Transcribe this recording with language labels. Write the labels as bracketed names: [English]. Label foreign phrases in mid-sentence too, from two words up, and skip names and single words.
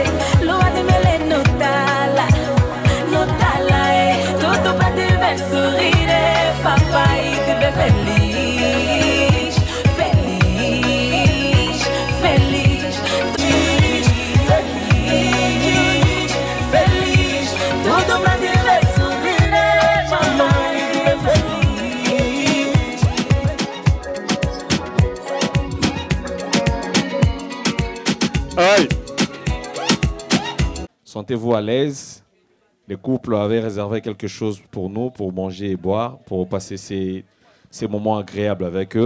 [Portuguese] Lua de mele no tala, tudo pra te ver sorrir, papai, te ver feliz, feliz, feliz, feliz, feliz, tudo pra te ver sorrir, papai, te ver feliz. Aïe. [French] Sentez-vous à l'aise. Les couples avaient réservé quelque chose pour nous, pour manger et boire, pour passer ces moments agréables avec eux.